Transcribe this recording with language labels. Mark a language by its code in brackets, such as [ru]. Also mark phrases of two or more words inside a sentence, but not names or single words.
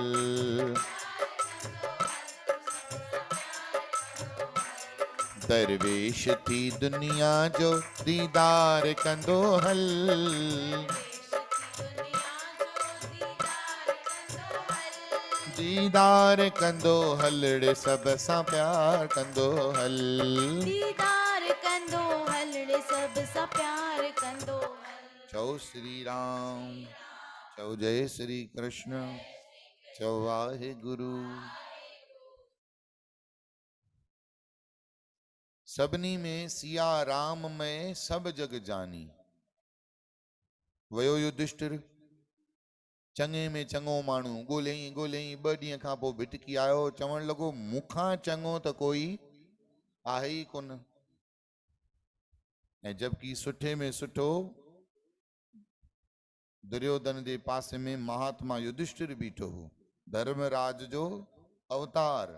[sd] दरवेश थी दुनिया जो दीदार कंदो हल, दीदार कंदो हलड़े सब सां प्यार कंदो हल। दीदार कंदो हलड़े सब सां प्यार कंदो हल। चओ श्री राम, चओ जय श्री कृष्ण, चओ वाहेगुरु। सभिनी में [hi] सिया राम में सब जग जानी। [sd] वयो युधिष्ठिर चङे में चङो माण्हू ॻोल्हियईं ॻोल्हियईं, 2 ॾींहं खां पोइ भिटकी आयो, चवण लॻो मूंखां चङो त कोई आहे ई कोन। ऐं जबकि सुठे में सुठो दुर्योधन जे पासे में महात्मा युधिष्ठिर बीठो हो, धर्मराज जो अवतार।